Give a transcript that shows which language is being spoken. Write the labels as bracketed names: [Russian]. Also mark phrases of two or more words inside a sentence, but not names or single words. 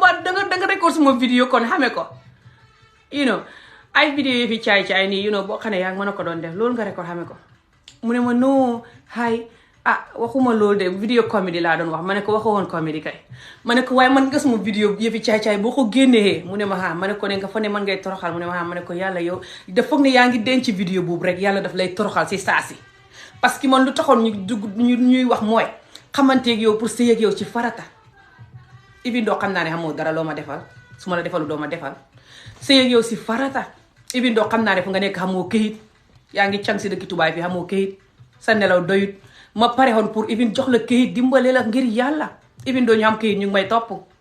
[Wolof] mbaa danga record suma vidéo kon xamee ko [English] you know [Wolof] ay vidéo yi fi caay nii [English] you know [Wolof] boo xam ne yaa ngi mën a ko doon def loolu nga record xamee ko mu ne ma non waxuma loolu de [French] vidéo comédie [Wolof] laa doon wax ma ne ko waxoo woon comédie kay ma ne ko waaye man nga suma vidéo yëfi caay boo ko génnee mu ne ma ma ne ko ne nga fa ne man ngay toroxal mu ne ma ne ko yàlla yow daf foog ne yaa ngi denc vidéo boobu rek yàlla daf lay toroxal si saasi [French] parce que [Wolof] man lu taxoon ñuy wax mooy xamanteeg yow pour sëy ak yow ci farata even doo xam naa ne xamoo dara loo ma defal su ma la defalu doo ma defal sëy ak yow si farata even doo xam naa ne fu nga nekk xamoo këyit yaa ngi càng si dëkki tubaay fi xamoo këyit sa nelaw doyut ma pare woon pour even jox la këyit dimbale la ngir yàlla even doo ñu xam këyit ñu ngi may topp